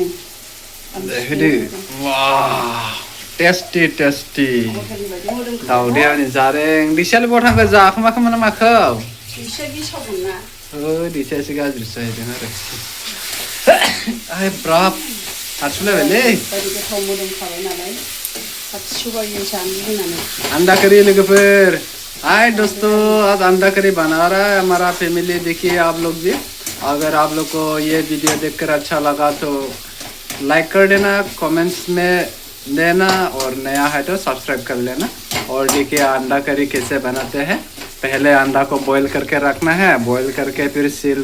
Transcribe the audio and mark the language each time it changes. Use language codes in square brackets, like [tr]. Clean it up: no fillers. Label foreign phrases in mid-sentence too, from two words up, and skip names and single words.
[brx] होदो वाव टेस्टि टेस्टि दावदैया नै जारें दैसायालाय बहा थांखो जाखोमाखोमोन ना माखौ दैसाया गेसावमोन ना दैसाया एसे गाज्रिसो जाहैदों आरो ब्राब हारसिउलायबायलै गोथाव मोदोमखाबाय नालाय हारसिउबायो जानो लुबैनानै [hi] अंडा करी लोगोफोर हाय दोस्तों आज अंडा करी बना रहा है हमारा फैमिली देखिए आप लोग भी अगर आप लोग को ये वीडियो देखकर अच्छा लगा तो लाइक कर देना कमेंट्स में देना और नया है तो सब्सक्राइब कर लेना और देखिए अंडा करी कैसे बनाते हैं पहले अंडा को बॉईल करके रखना है बॉईल करके फिर सील